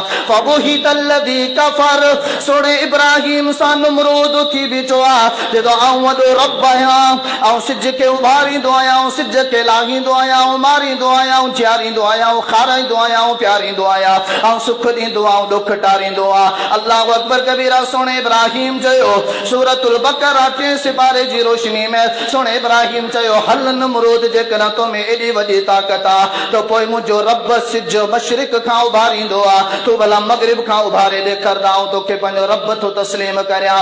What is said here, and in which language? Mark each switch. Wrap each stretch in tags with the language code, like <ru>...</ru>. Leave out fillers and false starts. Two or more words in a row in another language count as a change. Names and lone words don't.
<ar>فبُهِتَ الذي كفر,</ar> <sd>सोणे इब्राहिम सां नमरूद थी बीठो आहे, जेको आऊं वॾो रब आहियां, आऊं सिज खे उभारींदो आहियां, सिज खे लाहींदो आहियां, मारींदो आहियां, जियारींदो आहियां, खाराईंदो आहियां, प्यारींदो आहियां, ऐं सुख ॾींदो आहियां, दुख टारींदो आहे।</sd> <ar>الله أكبر كبيرا</ar> <sd>सोणे इब्राहिम चयो सूरतुल बकरा 3 सिपारे जी रोशनी में सोणे इब्राहिम चयो हल नमरूद जेकॾहिं तो में एॾी वॾी ताक़त आहे त पोइ मुंहिंजो रब सिज मशरिक खां उभारींदो आहे, तूं भला मगरिब खां उभारे ॾेखारंदा ऐं तोखे पंहिंजो रब थो तस्लीम करियां।</sd>